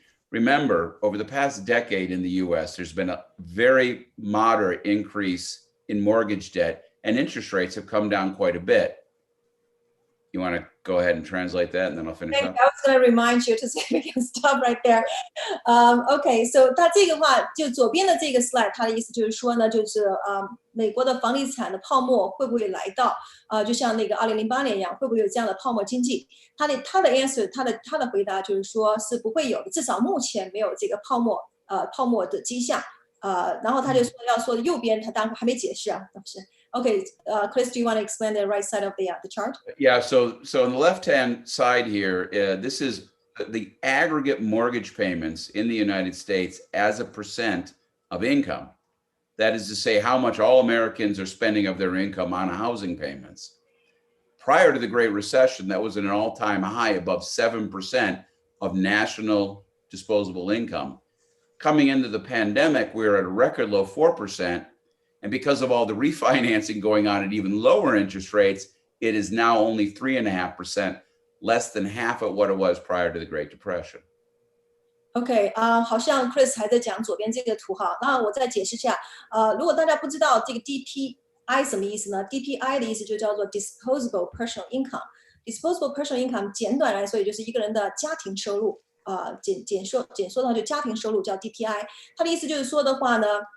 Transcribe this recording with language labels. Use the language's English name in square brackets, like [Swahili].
[English] Remember, over the past decade in the US, there's been a very moderate increase in mortgage debt, and interest rates have come down quite a bit. You want to go ahead and translate that, and then I'll finish up. I was going to remind you to say we can stop right there. Okay, so [Chinese] 它这个话就左边的这个 slide， 它的意思就是说呢，就是美国的房地产的泡沫会不会来到就像那个2008年一样，会不会有这样的泡沫经济？他的 answer， 他的回答就是说是不会有的，至少目前没有这个泡沫的迹象。然后他就说要说右边，他当然还没解释啊，当时。 [English] Okay, Chris, do you want to explain the right side of the chart? Yeah, so on the left-hand side here, this is the aggregate mortgage payments in the United States as a percent of income. That is to say, how much all Americans are spending of their income on housing payments. Prior to the Great Recession, that was an all-time high, above 7% of national disposable income. Coming into the pandemic, we were at a record low 4%. And because of all the refinancing going on at even lower interest rates, it is now only 3.5%, less than half of what it was prior to the Great Depression. [Chinese] OK， 好像 Chris 还在讲左边这个图哈，那我再解释一下。如果大家不知道这个 DPI 什么意思呢 ？DPI 的意思就叫做 Disposable Personal Income。Disposable Personal Income 简短来说，也就是一个人的家庭收入。简说的话，就家庭收入叫 DPI。它的意思就是说的话呢。